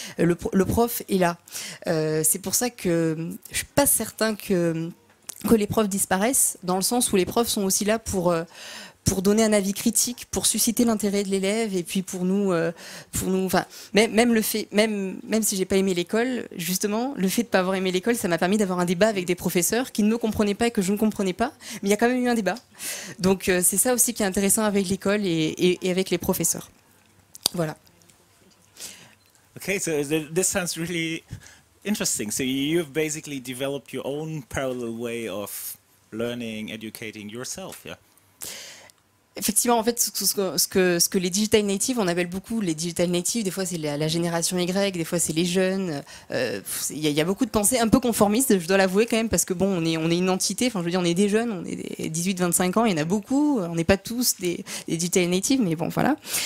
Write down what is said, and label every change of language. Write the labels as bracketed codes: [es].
[fr] Le prof est là. C'est pour ça que je suis pas certain que les profs disparaissent, dans le sens où les profs sont aussi là pour donner un avis critique, pour susciter l'intérêt de l'élève, et puis pour nous, enfin, même le fait, même si j'ai pas aimé l'école, justement, le fait de pas avoir aimé l'école, ça m'a permis d'avoir un débat avec des professeurs qui ne me comprenaient pas et que je ne comprenais pas, mais il y a quand même eu un débat. Donc c'est ça aussi qui est intéressant avec l'école et avec les professeurs. Voilà. [en] Okay, so this sounds really interesting. So you've basically developed your own parallel way of learning, educating yourself, yeah? [fr] Effectivement, en fait, ce que les digital natives, on appelle beaucoup les digital natives, des fois c'est la génération Y, des fois c'est les jeunes. Il y a beaucoup de pensées un peu conformistes, je dois l'avouer quand même, parce que bon, on est une entité, enfin je veux dire, on est des jeunes, on est des 18-25 ans, il y en a beaucoup, on n'est pas tous des digital natives, mais bon, voilà.